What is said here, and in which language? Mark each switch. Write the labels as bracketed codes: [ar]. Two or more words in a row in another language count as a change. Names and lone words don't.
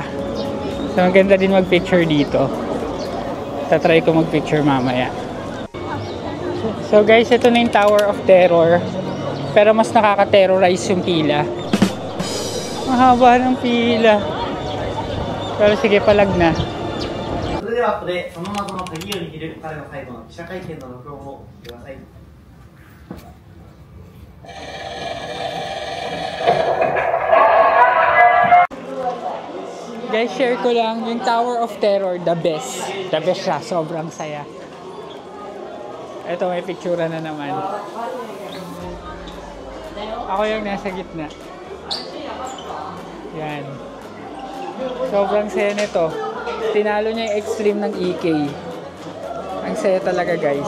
[tl] So maganda din mag-picture dito. Tatry ko mag-picture mamaya. So guys, ito na yung Tower of Terror. Pero mas nakaka-terrorize yung pila. Mahaba ng pila. Pero sige, palag na. [ja] それではここでその謎の鍵を握る彼の最後の記者会見の録音をください。 [tl] Guys, share ko lang yung Tower of Terror, [en] the best. The best [tl] siya, sobrang saya. Ito, may picture na naman. Ako yung nasa gitna. Yan. Sobrang saya nito. Tinalo niya yung extreme ng EK. Ang saya talaga guys.